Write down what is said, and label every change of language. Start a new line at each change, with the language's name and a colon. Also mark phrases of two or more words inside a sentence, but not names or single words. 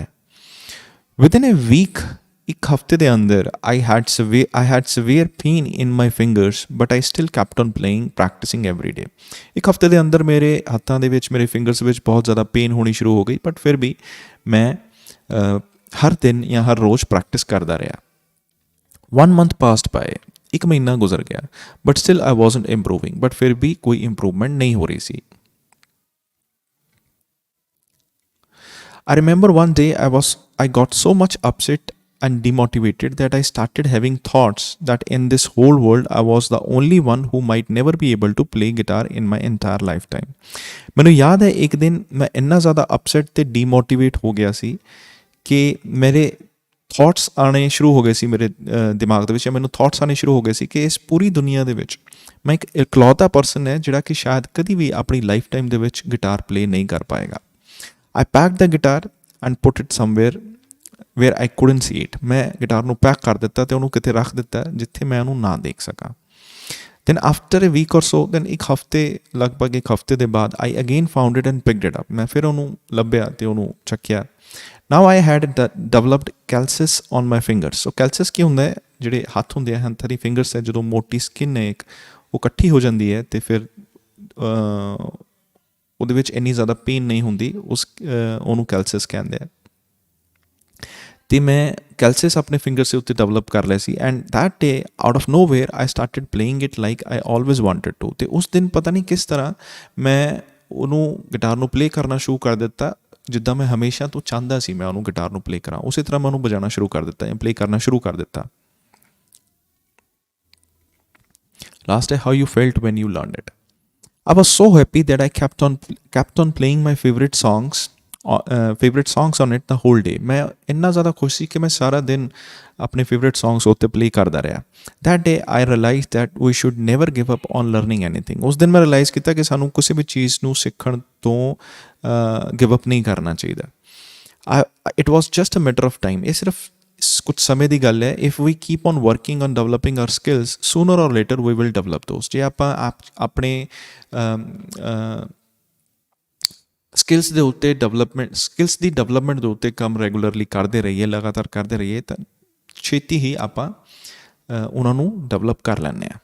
English: within a week,
Punjabi: ਇੱਕ ਹਫ਼ਤੇ ਦੇ ਅੰਦਰ
English: I had severe pain in my fingers, but I still kept on playing practising every day.
Punjabi: ਇੱਕ ਹਫ਼ਤੇ ਦੇ ਅੰਦਰ ਮੇਰੇ ਹੱਥਾਂ ਦੇ ਵਿੱਚ, ਮੇਰੇ ਫਿੰਗਰਸ ਵਿੱਚ ਬਹੁਤ ਜ਼ਿਆਦਾ ਪੇਨ ਹੋਣੀ ਸ਼ੁਰੂ ਹੋ ਗਈ, ਬਟ ਫਿਰ ਵੀ ਮੈਂ ਹਰ ਦਿਨ ਜਾਂ ਹਰ ਰੋਜ਼ ਪ੍ਰੈਕਟਿਸ ਕਰਦਾ ਰਿਹਾ।
English: 1 month passed by,
Punjabi: ਇੱਕ ਮਹੀਨਾ ਗੁਜ਼ਰ ਗਿਆ,
English: but still I wasn't improving,
Punjabi: ਬਟ ਫਿਰ ਵੀ ਕੋਈ ਇੰਪਰੂਵਮੈਂਟ ਨਹੀਂ ਹੋ ਰਹੀ ਸੀ।
English: I remember one day I got so much upset and demotivated that I started having thoughts that in this whole world I was the only one who might never be able to play guitar in my entire lifetime.
Punjabi: ਮੈਨੂੰ ਯਾਦ ਹੈ ਇੱਕ ਦਿਨ ਮੈਂ ਇੰਨਾ ਜ਼ਿਆਦਾ ਅਪਸੈਟ ਤੇ ਡੀਮੋਟੀਵੇਟ ਹੋ ਗਿਆ ਸੀ ਕਿ ਮੇਰੇ ਥਾਟਸ ਆਉਣੇ ਸ਼ੁਰੂ ਹੋ ਗਏ ਸੀ ਮੇਰੇ ਦਿਮਾਗ ਦੇ ਵਿੱਚ, ਮੈਨੂੰ ਥਾਟਸ ਆਉਣੇ ਸ਼ੁਰੂ ਹੋ ਗਏ ਸੀ ਕਿ ਇਸ ਪੂਰੀ ਦੁਨੀਆ ਦੇ ਵਿੱਚ ਮੈਂ ਇੱਕ ਇਕਲੌਤਾ ਪਰਸਨ ਹੈ ਜਿਹੜਾ ਕਿ ਸ਼ਾਇਦ ਕਦੀ ਵੀ ਆਪਣੀ
English: life time
Punjabi: ਦੇ ਵਿੱਚ
English: guitar play
Punjabi: ਨਹੀਂ ਕਰ ਪਾਏਗਾ।
English: I packed the guitar and put it somewhere where I couldn't see it.
Punjabi: ਮੈਂ ਗਿਟਾਰ ਨੂੰ ਪੈਕ ਕਰ ਦਿੱਤਾ ਅਤੇ ਉਹਨੂੰ ਕਿਤੇ ਰੱਖ ਦਿੱਤਾ ਜਿੱਥੇ ਮੈਂ ਉਹਨੂੰ ਨਾ ਦੇਖ ਸਕਾਂ।
English: then after a week or so, then
Punjabi: ਇੱਕ ਹਫਤੇ, ਲਗਭਗ ਇੱਕ ਹਫਤੇ ਦੇ ਬਾਅਦ
English: I again found it and picked it up.
Punjabi: ਮੈਂ ਫਿਰ ਉਹਨੂੰ ਲੱਭਿਆ ਅਤੇ ਉਹਨੂੰ ਚੱਕਿਆ।
English: now I had developed calluses on my fingers. so calluses
Punjabi: ਕੀ ਹੁੰਦਾ ਹੈ, ਜਿਹੜੇ ਹੱਥ ਹੁੰਦੇ ਆ, ਹੱਥਾਂ ਦੀ ਫਿੰਗਰਸ ਹੈ, ਜਦੋਂ ਮੋਟੀ ਸਕਿਨ ਹੈ ਇੱਕ, ਉਹ ਇਕੱਠੀ ਹੋ ਜਾਂਦੀ ਹੈ ਅਤੇ ਫਿਰ ਉਹਦੇ ਵਿੱਚ ਇੰਨੀ ਜ਼ਿਆਦਾ ਪੇਨ ਨਹੀਂ ਹੁੰਦੀ, ਉਹਨੂੰ ਕੈਲਸਿਸ ਕਹਿੰਦੇ ਆ। ਅਤੇ ਮੈਂ ਕੈਲਸਿਸ ਆਪਣੇ ਫਿੰਗਰਸ ਦੇ ਉੱਤੇ ਡਿਵੈਲਪ ਕਰ ਲਿਆ ਸੀ।
English: And that day out of nowhere I started playing it like I always wanted to.
Punjabi: ਅਤੇ ਉਸ ਦਿਨ ਪਤਾ ਨਹੀਂ ਕਿਸ ਤਰ੍ਹਾਂ ਮੈਂ ਉਹਨੂੰ ਗਿਟਾਰ ਨੂੰ ਪਲੇ ਕਰਨਾ ਸ਼ੁਰੂ ਕਰ ਦਿੱਤਾ, ਜਿੱਦਾਂ ਮੈਂ ਹਮੇਸ਼ਾ ਤੋਂ ਚਾਹੁੰਦਾ ਸੀ ਮੈਂ ਉਹਨੂੰ ਗਿਟਾਰ ਨੂੰ ਪਲੇ ਕਰਾਂ, ਉਸੇ ਤਰ੍ਹਾਂ ਮੈਂ ਉਹਨੂੰ ਵਜਾਉਣਾ ਸ਼ੁਰੂ ਕਰ ਦਿੱਤਾ ਜਾਂ ਪਲੇ ਕਰਨਾ ਸ਼ੁਰੂ ਕਰ ਦਿੱਤਾ।
English: ਲਾਸਟ ਹੈ, how you felt when you learned it. I was so happy that I kept on playing my favorite songs on it the whole day.
Punjabi: ਮੈਂ ਇੰਨਾ ਜ਼ਿਆਦਾ ਖੁਸ਼ ਸੀ ਕਿ ਮੈਂ ਸਾਰਾ ਦਿਨ ਆਪਣੇ
English: favourite songs
Punjabi: ਉੱਤੇ ਪਲੇ ਕਰਦਾ ਰਿਹਾ।
English: that day I realized that we should never give up on learning anything.
Punjabi: ਉਸ ਦਿਨ ਮੈਂ ਰਿਅਲਾਈਜ਼ ਕੀਤਾ ਕਿ ਸਾਨੂੰ ਕਿਸੇ ਵੀ ਚੀਜ਼ ਨੂੰ ਸਿੱਖਣ ਤੋਂ
English: give up
Punjabi: ਨਹੀਂ ਕਰਨਾ ਚਾਹੀਦਾ।
English: it was just a matter of time.
Punjabi: ਇਹ ਸਿਰਫ ਕੁਛ ਸਮੇਂ ਦੀ ਗੱਲ ਹੈ।
English: If we keep on working on developing our skills, sooner or later we will develop those.
Punjabi: ਜੇ ਆਪਾਂ ਆਪਣੇ ਸਕਿੱਲਸ ਦੇ ਉੱਤੇ ਸਕਿੱਲਸ ਦੀ ਡਿਵਲਪਮੈਂਟ ਦੇ ਉੱਤੇ ਕੰਮ ਰੈਗੂਲਰਲੀ ਕਰਦੇ ਰਹੀਏ, ਲਗਾਤਾਰ ਕਰਦੇ ਰਹੀਏ, ਤਾਂ ਛੇਤੀ ਹੀ ਆਪਾਂ ਉਹਨਾਂ ਨੂੰ ਡਿਵਲਪ ਕਰ ਲੈਂਦੇ ਹਾਂ।